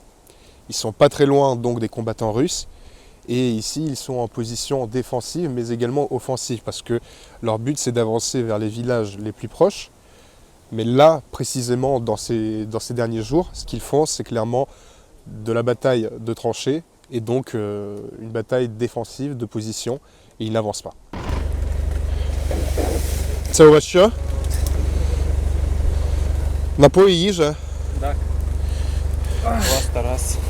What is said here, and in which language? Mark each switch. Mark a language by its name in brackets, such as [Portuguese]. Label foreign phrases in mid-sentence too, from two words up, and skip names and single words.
[French] Ils sont pas très loin donc des combattants russes. Et ici, ils sont en position défensive, mais également offensive, parce que leur but, c'est d'avancer vers les villages les plus proches. Mais là, précisément, dans ces derniers jours, ce qu'ils font, c'est clairement de la bataille de tranchées, et donc une bataille défensive, de position, et ils n'avancent pas. [Ukrainian] Це у вас що? Напої, їжа? Так. Вас Тарас.